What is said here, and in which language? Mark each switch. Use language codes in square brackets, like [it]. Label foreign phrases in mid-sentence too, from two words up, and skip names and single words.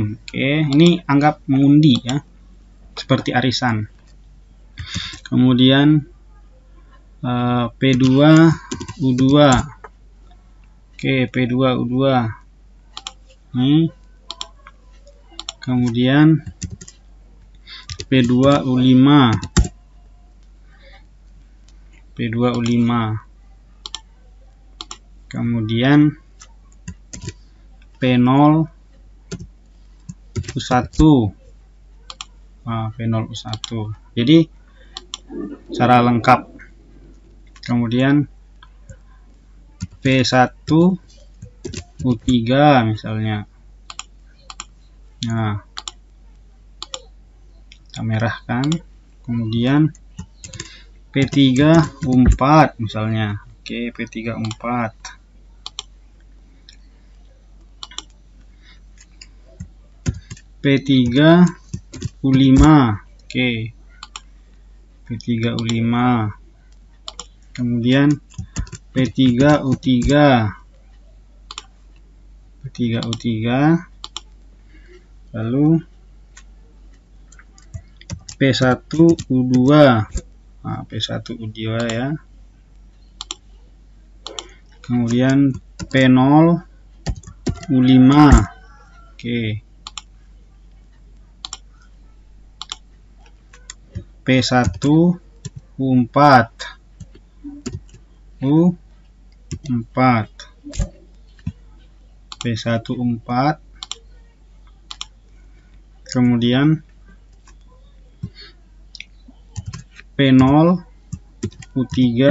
[id] Oke, ini anggap mengundi ya, seperti arisan. Kemudian P2 U2. Oke, P2 U2 ini. Kemudian P2 U5, P2 U5. Kemudian P0 U1. Nah, P0 U1. Jadi secara lengkap. Kemudian P1 U3 misalnya. Nah, kita merahkan. Kemudian P3 U4 misalnya. Oke, P3 U4. P3 U5. Oke. P3 U5. Kemudian P3 U3. P3 U3. Lalu P1 U2. Nah, P1 U2 ya. Kemudian P0 U5. Oke. P1 U4. U4. P1 U4. Kemudian P0 U3.